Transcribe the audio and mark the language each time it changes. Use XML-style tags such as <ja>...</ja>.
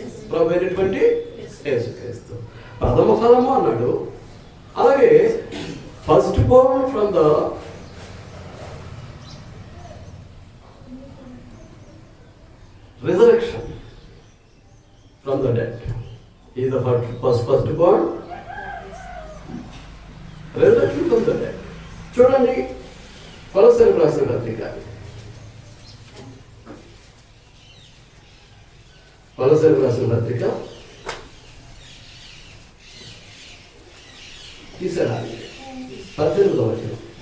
<te>ప్రభు అయినటువంటి యేసుక్రీస్తు. ప్రథమ ఫలము అన్నాడు.</te> <en>అలాగే first born from the resurrection from the dead. He is the first born, resurrection from the dead.</en> <te>చూడండి కొలస్సీయులకు రాసిన పత్రిక, కొలస్సీయులకు రాసిన పత్రిక తీసేరాలి 18వ వచనం.</te>